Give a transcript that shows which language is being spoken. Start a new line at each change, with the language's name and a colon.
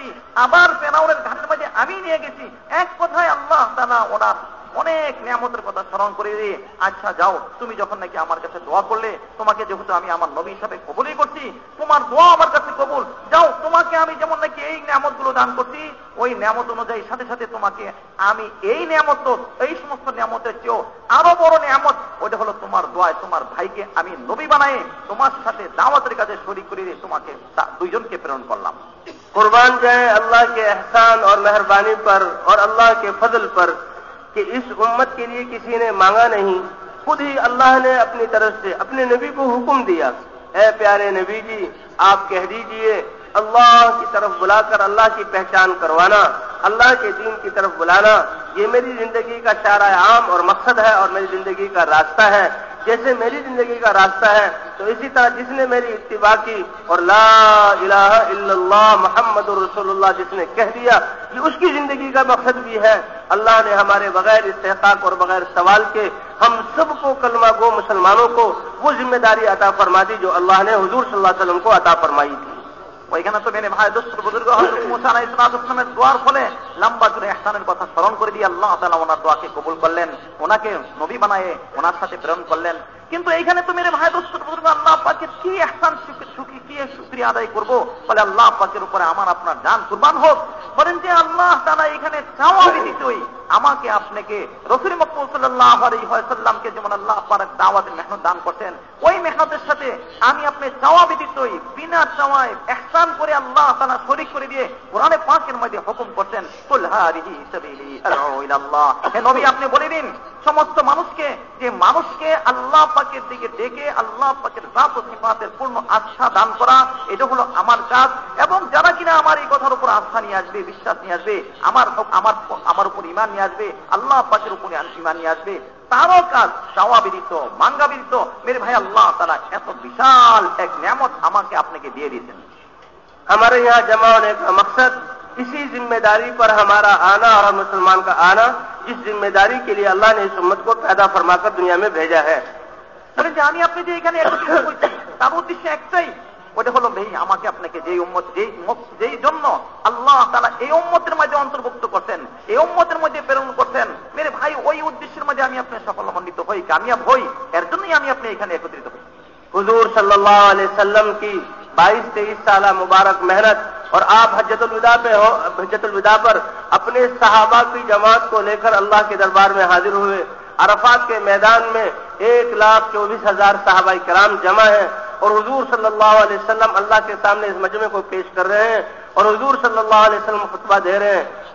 Bangla: করছি, আবার ফেরাউনের ঘাটের মাঝে আমি নিয়ে গেছি। এক কথায় আল্লাহ তাআলা ওনার অনেক নিয়ামতের কথা স্মরণ করে দিয়ে, আচ্ছা যাও, তুমি যখন নাকি আমার কাছে দোয়া করলে, তোমাকে যেহেতু আমি আমার নবী হিসাবে কবুলই করছি, তোমার দোয়া আমার কাছে কবুল, যাও, তোমাকে আমি যেমন নাকি এই নিয়ামত গুলো দান করছি, ওই নিয়ামত অনুযায়ী সাথে সাথে তোমাকে আমি এই নিয়ামত, এই সমস্ত নিয়ামতের চেয়েও আরো বড় নিয়ামত, ওইটা হলো তোমার দোয়ায় তোমার ভাইকে আমি নবী বানায়ে তোমার সাথে দাওয়াতের কাজে শরীক করে দিয়ে তোমাকে দুইজনকে প্রেরণ করলাম।
Hindi: कुर्बान जाए अल्लाह के एहसान और मेहरबानी पर और अल्लाह के फजल पर कि इस उम्मत के लिए किसी ने मांगा नहीं, खुद ही अल्लाह ने अपनी तरफ से अपने नबी को हुक्म दिया, ऐ प्यारे नबी जी, आप कह दीजिए अल्लाह की तरफ बुलाकर अल्लाह की पहचान करवाना, अल्लाह के दीन की तरफ बुलाना, ये मेरी जिंदगी का शारा आम और मकसद है और मेरी जिंदगी का रास्ता है। जैसे मेरी जिंदगी का रास्ता है, तो इसी तरह जिसने मेरी इत्तिबा की और ला इलाहा इल्लल्लाह मुहम्मदुर रसूलुल्लाह जिसने कह दिया, ये उसकी जिंदगी का मकसद भी है। अल्लाह ने हमारे बगैर इस्तेहकाक और बगैर सवाल के हम सबको कलमा गो मुसलमानों को वो जिम्मेदारी अता फरमा दी जो अल्लाह ने हुजूर सल्लल्लाहु अलैहि वसल्लम को अता फरमाई थी।
Bangla: ওইখানে তো মেনে ভাই দোস্ত বুজুর্গ হযরত মুসা আলাইহিস সালামের দোয়ার ফলে লম্বা জুড়ে ইহসানের কথা স্মরণ করে দিয়ে আল্লাহ তাআলা ওনার দোয়াকে কবুল করলেন, ওনাকে নবী বানায়ে ওনার সাথে প্রেরণ করলেন। কিন্তু এইখানে তো মেরে ভাই দোস্ত বুজুর্গ আল্লাহ পাকের কি ইহসান কি শুকরিয়া আদায় করব, বলে আল্লাহ পাকের উপরে আমার আপনার জান কুরবান হোক। বলেন যে আল্লাহ তাআলা এখানে চাওয়া ব্যতীতই আমাকে আপনাকে রাসূল মুহাম্মদ সাল্লাল্লাহু আলাইহি ওয়াসাল্লামকে যেমন আল্লাহ পাক দাওয়াতের মেহনত দান করতেন, ওই মেহনতের সাথে আমি আপনি চাওয়া ব্যতীতই বিনা চাওয়ায় ইহসান করে আল্লাহ তাআলা শরীক করে দিয়ে কোরআনে পাকের মধ্যে হুকুম করতেন,
Arabic: কুল হাদিহি সাবিলি আদউ ইলাল্লাহ,
Bangla: হে নবী আপনি বলে দিন সমস্ত মানুষকে যে মানুষকে আল্লাহ পাকের দিকে ডেকে আল্লাহ পাকের জাত ও সিফাতের পূর্ণ আস্থা দান করা, এটা হলো আমার কাজ। এবং যারা কিনা আমার এই কথার উপর আস্থা নিয়ে আসবে, বিশ্বাস নিয়ে আসবে, আমার উপর ঈমান নিয়ে আসবে, আল্লাহ পাকের উপর ঈমান নিয়ে আসবে, তারও কাজ চাওয়া বিদিত মাঙ্গা বিদিত মেরে ভাই আল্লাহ তাআলা এত বিশাল এক নিয়ামত আমাকে আপনাকে দিয়ে দিয়েছেন।
Hindi: हमारे यहाँ जमा होने का मकसद इसी जिम्मेदारी पर हमारा आना और हम मुसलमान का आना, जिस जिम्मेदारी के लिए अल्लाह ने इस उम्मत को पैदा फरमाकर दुनिया में भेजा है।
Bangla: বলেন যে আমি আপনি যে এখানে একত্রিত হয়েছি তার উদ্দেশ্য একটাই, ওটা হলো ভাই আমাকে আপনাকে যেই জন্য আল্লাহ তাআলা এই উম্মতের মধ্যে অন্তর্ভুক্ত করছেন, এই উম্মতের মধ্যে প্রেরণ করছেন, মেরে ভাই ওই উদ্দেশ্যের মধ্যে আমি আপনি সফলমণ্ডিত হই, কামিয়াব হই, এর জন্যই আমি আপনি এখানে একত্রিত হই।
Hindi: हुजूर सल्लल्लाहु अलैहि वसल्लम की 22-23 साल मुबारक मेहनत और आप हज्जतुल विदा पर अपने सहाबा की जमात को लेकर अल्लाह के दरबार में हाजिर हुए। अरफात के मैदान में 1,24,000 सहाबा किराम जमा हैं और हुजूर सल्लल्लाहु अलैहि वसल्लम अल्लाह के सामने इस मजमे को पेश कर रहे हैं और हुजूर सल्लल्लाहु अलैहि वसल्लम खुतबा दे रहे हैं।